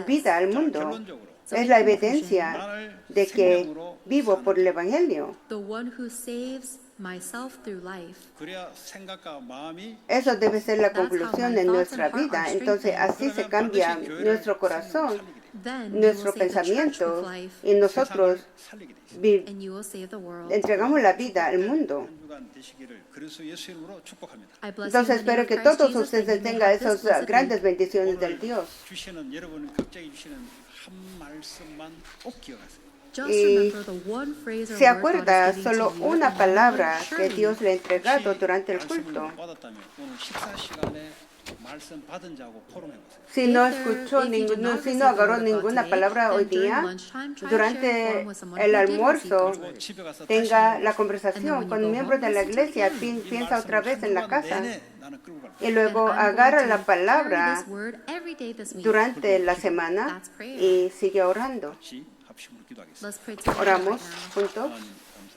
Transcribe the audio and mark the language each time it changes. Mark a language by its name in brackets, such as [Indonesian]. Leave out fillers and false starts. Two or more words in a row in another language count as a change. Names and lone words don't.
[Spanish] vida al [Korean] 자, [Spanish] mundo. [Korean] 결론적으로 [Spanish] Es la evidencia de que vivo por el Evangelio. [English] The one who saves myself through life. [Korean] 그래야 생각과 마음이 [Spanish] Eso debe ser la conclusión en nuestra vida. Entonces así se cambia nuestro corazón, [English] Then you [Spanish] nuestro [English] will save the church [Spanish] pensamiento [English] with life, [Spanish] y nosotros [Korean] 세상을 살리게 돼 있어요. [English] and you will save the world. [Spanish] entregamos la vida al mundo. [Korean] 한 주간 되시기를 그리스도 예수 이름으로 축복합니다. [English] I bless [Spanish] Entonces [English] you in the [Spanish] espero [English] name of [Spanish] que [English] Christ [Spanish] todos [English] Jesus, that [Spanish] ustedes [English] you may [Spanish] tengan [English] have this [Spanish] esas [English] blessed [Spanish] grandes [English] week. [Spanish] bendiciones del [Korean] 오늘 [Spanish] Dios. [Korean] 주시는 여러분 각자에게 주시는 한 말씀만 꼭 기억하세요. [English] Just [Spanish] Y [English] remember the one phrase or [Spanish] se [English] word [Spanish] acuerda [English] God is giving [Spanish] solo [English] to you, [Spanish] una [English] and [Spanish] palabra que [English] surely [Spanish] Dios le ha entregado [Korean] 혹시 [Spanish] durante el [Korean] 말씀을 [Spanish] culto. [Korean] 못 받았다면 오늘 식사 시간에 말씀 받은 자하고 토론해 보세요. [Spanish] Si no escuchó si no agarró ninguna palabra hoy día, durante el almuerzo [Korean] 그리고 집에 가서 [Spanish] tenga la conversación con miembros de la iglesia, piensa otra vez en la casa [Korean] 나는 끌고 갈 거야. [Spanish] y luego agarra la palabra durante la semana y sigue orando. [Korean] 같이 합심으로 기도하겠습니다. [English] Let's pray together [Spanish] Oramos [English] right now. [Spanish] juntos. [Korean] 하나님,